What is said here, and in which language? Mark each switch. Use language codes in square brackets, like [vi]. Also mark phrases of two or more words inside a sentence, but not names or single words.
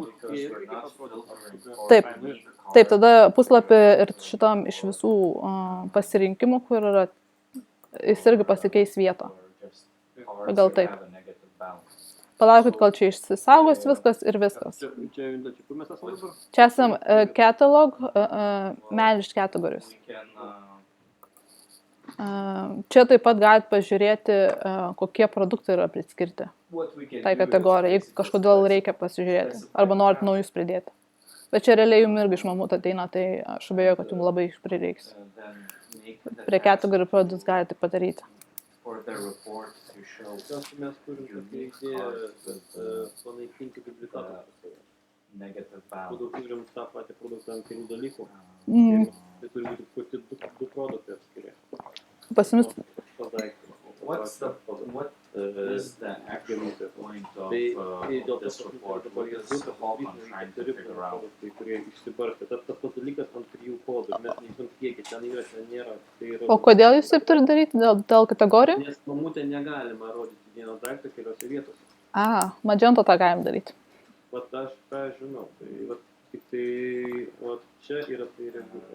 [lt] Taip, tada puslapį ir šitam iš visų pasirinkimų, kur yra, jis irgi pasikeis vietą. Gal taip. Palaukit, kol čia išsisaugos viskas ir viskas. Čia esam [en] catalog, managed categories. [lt] Čia taip pat galite pažiūrėti, kokie produktai yra priskirti tai kategorijai, jeigu kažkodėl reikia pasižiūrėti, arba norit naujus pridėti. Bet čia realiai jums irgi iš Mamut ateina, tai aš abejoju, kad jums labai prireiks. Prie [en] category products [lt] galite padaryti. Mes turim tokią idėją, kad panaikinti duplikatą. Kodėl turim tą patį produktą ant kelių dalykų. Tai turi būti pati du produktai atskiri. Pas jumis... [en] What is the actual point of this report? What is Qualcomm trying to figure out? [lt] Tai kurie išsibarstė. Tas pats dalykas ant 3 kodų. Mes nežinom kiekį, ten yra, ten nėra. O kodėl jūs taip turi daryti? Dėl kategorijų? Nes Mamutė negalima rodyti vieną daiktą keliose vietose. Magento tą galim daryti. Vat aš ką žinau. Tai vat tik tai vat čia yra tai reguliuoja.